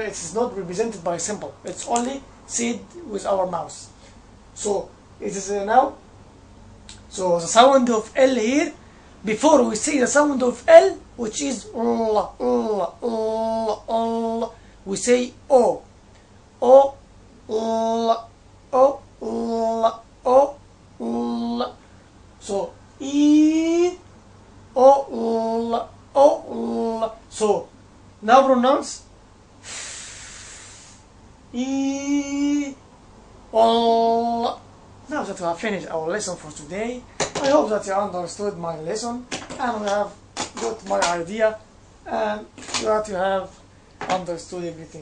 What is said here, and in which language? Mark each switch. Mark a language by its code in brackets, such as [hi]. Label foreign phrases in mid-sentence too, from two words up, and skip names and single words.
[en] It is not represented by a symbol. It's only said with our mouth. So it is now. So the sound of L here, before we say the sound of L, which is L, we say O, O, L, O, L, O, L. So E, O, L, O, L. So now pronounce E, O. Now that we have finished our lesson for today, I hope that you understood my lesson and we have got my idea and that you have understood everything.